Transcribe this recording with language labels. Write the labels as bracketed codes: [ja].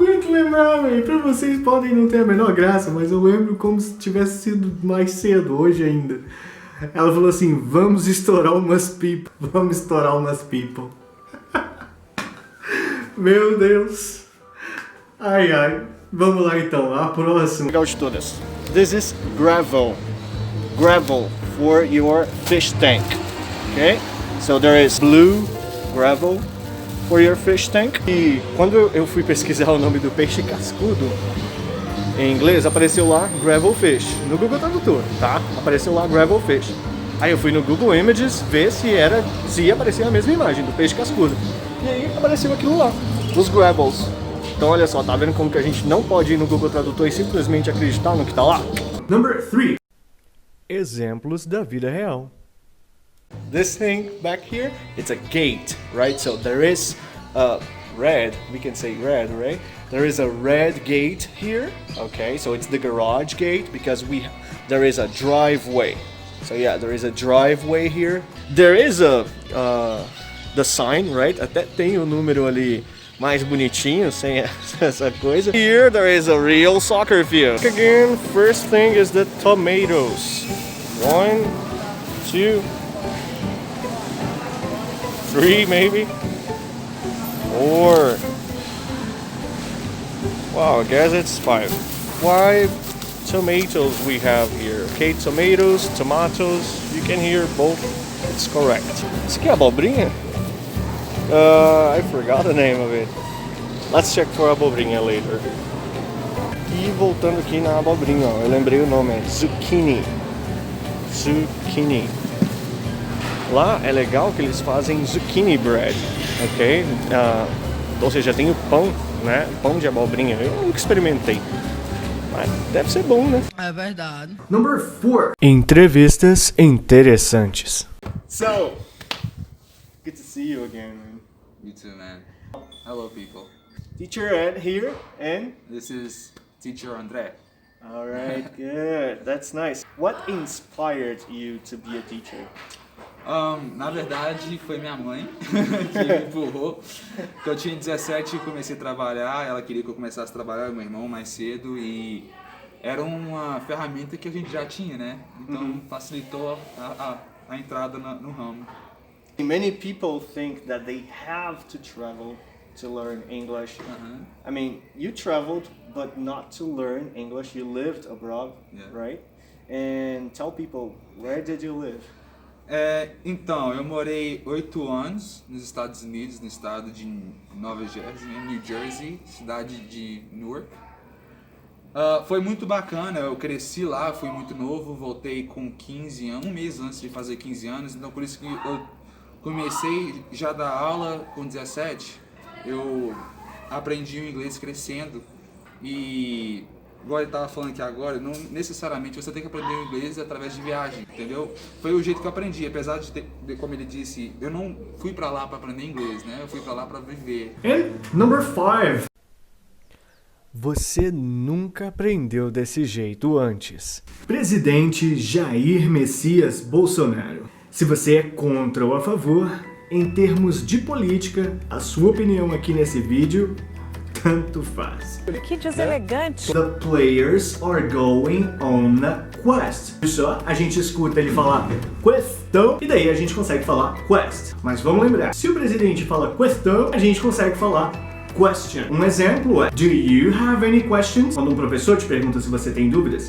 [pt] Lembrar, velho. Pra vocês podem não ter a menor graça, mas eu lembro como se tivesse sido mais cedo, hoje ainda. Ela falou assim, vamos estourar umas people. Vamos estourar umas people. Meu Deus. Ai, ai. Vamos lá então, a próxima. Legal de todas. [en] This is gravel. Gravel for your fish tank. Okay? So there is blue gravel for your fish tank. [pt] E quando eu fui pesquisar o nome do peixe cascudo em inglês, apareceu lá gravel fish no Google Tradutor, tá? Apareceu lá gravel fish. Aí eu fui no Google Images ver se ia aparecer a mesma imagem do peixe cascudo. E aí apareceu aquilo lá, os gravels. Então olha só, tá vendo como que a gente não pode ir no Google Tradutor e simplesmente acreditar no que tá lá? [en] Number 3. [pt] Exemplos da vida real. [en] This thing back here, it's a gate, right? So there is a red, we can say red, right? There is a red gate here, okay? So it's the garage gate because there is a driveway. So yeah, there is a driveway here. There is the sign, right? [pt] Até tem o número ali mais bonitinho, sem essa coisa. [en] Here there is a real soccer field. Again, first thing is the tomatoes. 1, 2, 3 maybe? 4. Wow, I guess it's 5. 5 tomatoes we have here. Okay, tomatoes, you can hear both. It's correct. [pt] Isso aqui é abobrinha? [en] I forgot the name of it. Let's check for abobrinha later. [pt] E voltando aqui na abobrinha, ó, eu lembrei o nome, é zucchini. Zucchini. Lá é legal que eles fazem zucchini bread, ok? Ou seja, tem o pão, né? Pão de abobrinha. Eu nunca experimentei, mas deve ser bom, né? É verdade. [en] Number 4. [pt] Entrevistas interessantes. [en] So, good to see you again, man. You too, man. Hello, people. Teacher Ed here, and This is Teacher André. all right, good. That's nice. What inspired you to be a teacher? [pt] Na verdade, foi minha mãe que me empurrou. Porque eu tinha 17 e comecei a trabalhar. Ela queria que eu começasse a trabalhar, meu irmão, mais cedo. E era uma ferramenta que a gente já tinha, né? Então facilitou a entrada no ramo. [en] Many people think that they have to travel to learn English. I mean, you traveled, but not to learn English. You lived abroad, Yeah. right? And tell people, where did you live? [pt] Então, eu morei 8 anos nos Estados Unidos, no estado de Nova Jersey, em New Jersey, cidade de Newark. Foi muito bacana, eu cresci lá, fui muito novo, voltei com 15 anos, um mês antes de fazer 15 anos, então por isso que eu comecei já a dar aula com 17, eu aprendi o inglês crescendo e, igual ele estava falando aqui agora, não necessariamente você tem que aprender o inglês através de viagem, entendeu? Foi o jeito que eu aprendi, apesar de como ele disse, eu não fui pra lá pra aprender inglês, né? Eu fui pra lá pra viver. [en] And number 5. [pt] Você nunca aprendeu desse jeito antes. Presidente Jair Messias Bolsonaro. Se você é contra ou a favor, em termos de política, a sua opinião aqui nesse vídeo, tanto faz. Que deselegante. [en] The players are going on a quest. [pt] Só a gente escuta ele falar questão e daí a gente consegue falar quest. Mas vamos lembrar, se o presidente fala questão, a gente consegue falar question. Um exemplo é: [en] Do you have any questions? [pt] Quando um professor te pergunta se você tem dúvidas.